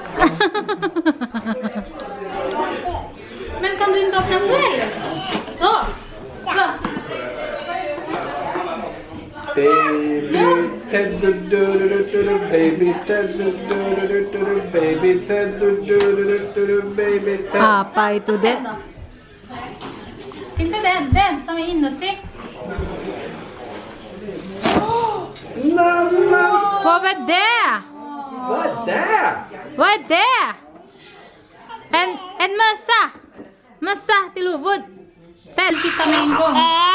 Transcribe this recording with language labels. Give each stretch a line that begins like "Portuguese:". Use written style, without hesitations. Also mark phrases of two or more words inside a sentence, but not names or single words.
Swedish: Men kan du inte öppna själv? Så. Slå. Baby Ted, baby Ted, baby Ted, baby Ted.
Indonesian: Apa itu, Dek?
Swedish: Inte den som är inuti. Mamma! Vad är det? Vad är det? Vad är det? En mössa. Mössa till huvud. Ted, titta med en gång.